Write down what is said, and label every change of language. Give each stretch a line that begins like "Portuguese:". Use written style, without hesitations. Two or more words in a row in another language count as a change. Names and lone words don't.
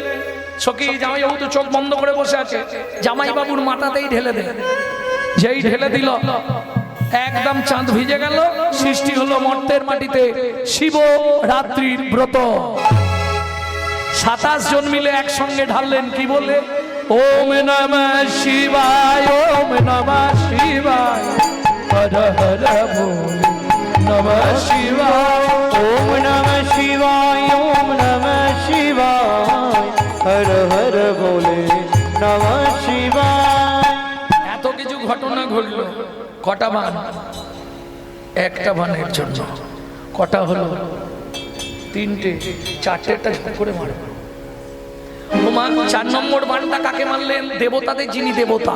Bangla: সখী জামাই বাবু তো চোখ বন্ধ করে বসে আছে, জামাই বাবুর মাথাতেই ঢেলে দেয়। যেই ঢেলে দিল একদম চাঁদ ভিজে গেল। সৃষ্টি হলো মর্তের মাটিতে শিব রাত্রির ব্রত। 27 জন মিলে একসঙ্গে ঢাললেন। কি বলে?
Sanskrit: ওম নমঃ শিবায়, ওম নমঃ শিবায়, হর হর বল নমঃ শিবায়, ওম নমঃ শিবায়, ওম নমঃ শিবায়, হর হর বলে নমঃ শিবায়।
Bangla: এত কিছু ঘটনা ঘটলো। কটা বান? একটা বানের জন্য কটা হলো? 3টে। 4টেটা ঝুঁক করে মারো। 4 নম্বর বানটা কাকে মারলেন? দেবতাদের, যিনি দেবতা।